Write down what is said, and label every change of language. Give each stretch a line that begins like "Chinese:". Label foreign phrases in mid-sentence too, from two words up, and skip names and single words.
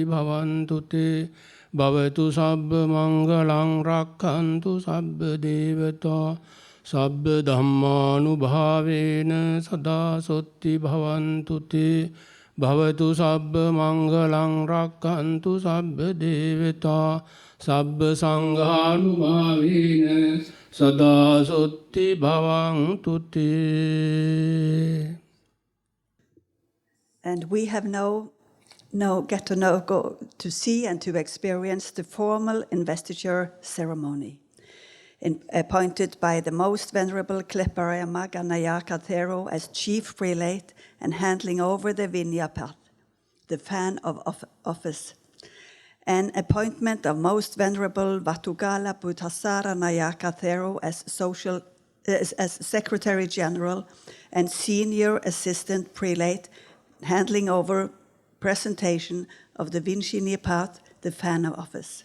Pali: bhavantu te bhavatu sabba mangalang rakhantu sabba devata sabba dhammanubhavena sada sotti bhavantu te bhavatu sabba mangalang rakhantu sabba devata sabba sanghanubhavena sada sotti bhavantu te.
English: And we have go to see and to experience the formal investiture ceremony. Appointed by the Most Venerable Kleppe Ariyamagga Nayaka Thero as Chief Prelate and handling over the Vinaya path, the fan of office, and appointment of Most Venerable Vatugala Buddha Sāsana Nayaka Thero as Secretary General and Senior Assistant Prelate, handling over presentation of the Vinci Path, the Fana office.